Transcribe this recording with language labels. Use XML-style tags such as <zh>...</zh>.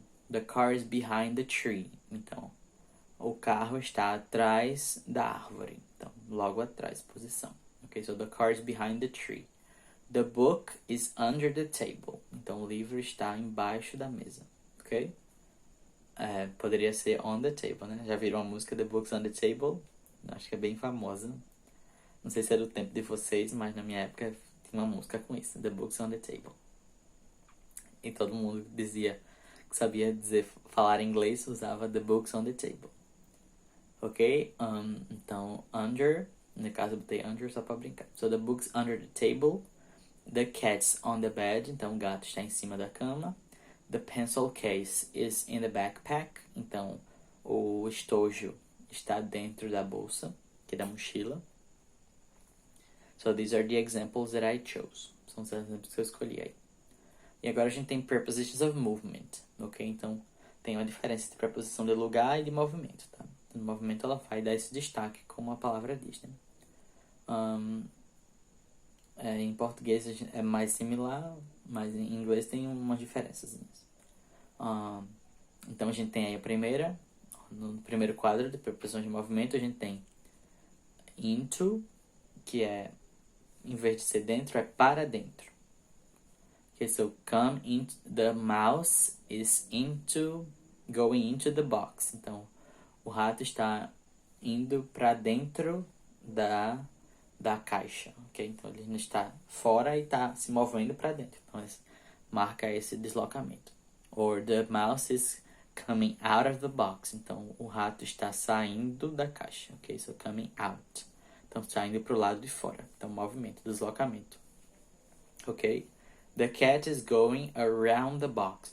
<en>the car is behind the tree.</en> <pt>Então, o carro está atrás da árvore. Então, logo atrás, posição.</pt> <en>Ok, so the car is behind the tree. The book is under the table.</en> <pt>Então, o livro está embaixo da mesa. Ok? Poderia ser</pt> <en>on the table,</en> <pt>né? Já viram a música The Book's on the Table? Acho que é bem famosa. Não sei se é do tempo de vocês, mas na minha época tinha uma música com isso. The Book's on the Table. E todo mundo dizia que sabia falar inglês, usava The Book's on the Table. Ok? Então, under. No caso, eu botei under só pra brincar.</pt> <en>So, the book's under the table. The cat's on the bed.</en> <pt>Então, o gato está em cima da cama.</pt> <en>The pencil case is in the backpack.</en> <pt>Então, o estojo está dentro da bolsa, que é da mochila.</pt> <en>So, these are the examples that I chose.</en> <pt>São os exemplos que eu escolhi aí. E agora a gente tem prepositions of movement, ok? Então, tem uma diferença entre preposição de lugar e de movimento, tá? no movimento, ela vai dar esse destaque, como a palavra diz, né? Em português é mais similar, mas em inglês tem umas diferenças. Então a gente tem aí a primeira, no primeiro quadro de preposições de movimento, a gente tem into, que é, em vez de ser dentro, é para dentro.</pt> <en>Okay, so come into, the mouse is going into the box.</en> <pt>Então, o rato está indo para dentro da caixa, ok? Então, ele não está fora e está se movendo para dentro. Então, marca esse deslocamento.</pt> <en>Or the mouse is coming out of the box.</en> <pt>Então, o rato está saindo da caixa, ok?</pt> <en>So, coming out.</en> <pt>Então, saindo para o lado de fora. Então, movimento, deslocamento, ok?</pt> <en>The cat is going around the box.</en>